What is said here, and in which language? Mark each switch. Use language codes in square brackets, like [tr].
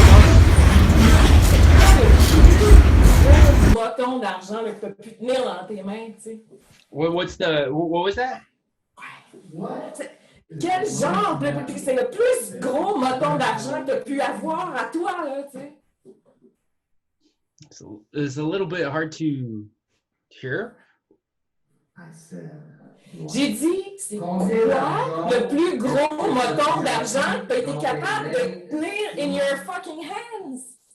[fr] Le bâton d'argent que tu peux plus tenir dans tes mains, tu sais. [en] what was that? What? [fr] Quel genre de... C'est le plus gros bâton d'argent que tu as pu avoir à toi, là, tu sais. [en] It's a little bit hard to hear. I said. [fr] J'ai dit, c'est quoi le plus gros bâton d'argent que tu as été capable de tenir [en] in your fucking hands?